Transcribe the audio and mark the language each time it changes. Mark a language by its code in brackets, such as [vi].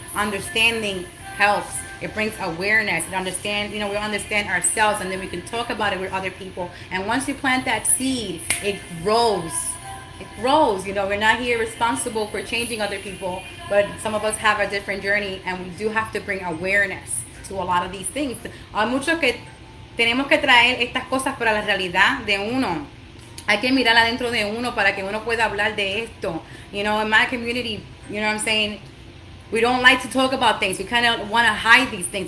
[en] Understanding helps. It brings awareness. It understand, you know, we understand ourselves, and then we can talk about it with other people. And once you plant that seed, it grows. It grows. You know, we're not here responsible for changing other people, but some of us have a different journey, and we do have to bring awareness to a lot of these things. [es] Hay mucho que tenemos que traer estas cosas para la realidad de uno. Hay que mirar adentro de uno para que uno pueda hablar de esto. [en] You know, in my community, you know what I'm saying, we don't like to talk about things. We kind of want to hide these things.